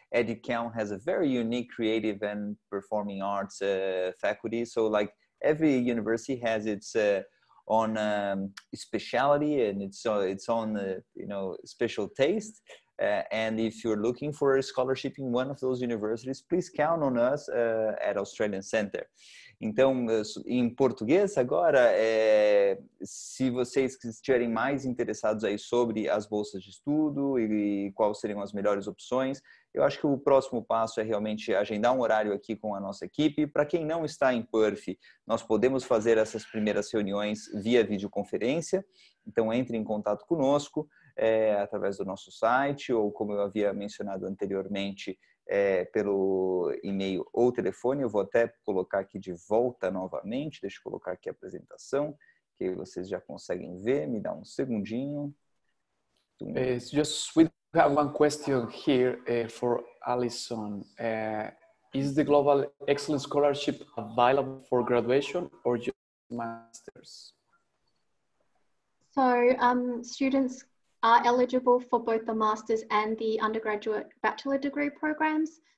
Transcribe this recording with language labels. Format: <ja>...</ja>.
<en>EduCount has a very unique creative and performing arts faculty. So like every university has its own specialty and its own, you know, special taste. And if you're looking for a scholarship in one of those universities, please count on us at Australian Center.</en> <pt>Então, em português agora, se vocês estiverem mais interessados aí sobre as bolsas de estudo e quais seriam as melhores opções, eu acho que o próximo passo é realmente agendar um horário aqui com a nossa equipe. Para quem não está em Perth, nós podemos fazer essas primeiras reuniões via videoconferência. Então, entre em contato conosco através do nosso site ou, como eu havia mencionado anteriormente, pelo e-mail ou telefone. Eu vou até colocar aqui de volta novamente. Deixa eu colocar aqui a apresentação, que vocês já conseguem ver. Me dá um segundinho.</pt> <en>Just we have one question here for Alison. Is the Global Excellence Scholarship available for graduation or just masters? So students are eligible for both the master's and the undergraduate bachelor degree programs.</en>